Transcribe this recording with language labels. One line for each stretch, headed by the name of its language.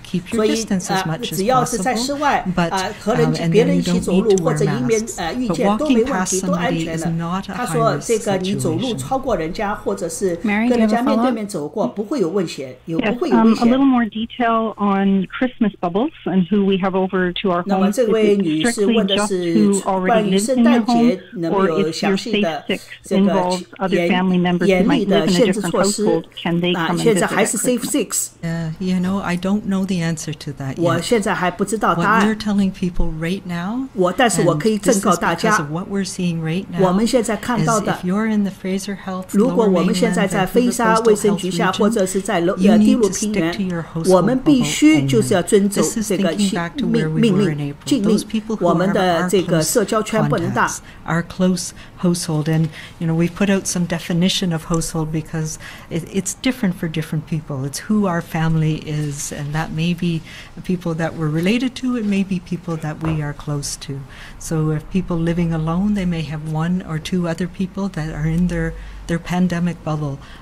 Chinese: 所以只要是在室外和别人一起走路或者迎面遇见都没问题，都安全的。他说这个你走路超过人家或者是跟人家面对面走过不会有危险，不会有危险。
English: A little more detail on Christmas bubbles and who we have over to our home.
Chinese: 那么这位女士问的是关于圣诞节能不能有详细的这个严厉的限制措施现在还是 Safe 6
English: You know, I don't know the answer to that yet.
Chinese: 我现在还不知道答案。
English: What we're telling people right now,
Chinese: 但是我可以正告大家，
English: what we're seeing right now,
Chinese: 我们现在看到的，
English: if you're in the Fraser Health,
Chinese: 如果我们现在在飞沙卫生局下，或者是在低陆平原，我们必须就是要遵守这个命令禁令，我们的这个社交圈不能大。
English: Our close household, and you know, we've put out some definition of household because it's different for different people. It's who our family is, and that may be people that we're related to, it may be people that we are close to. So if people living alone, they may have 1 or 2 other people that are in their pandemic bubble.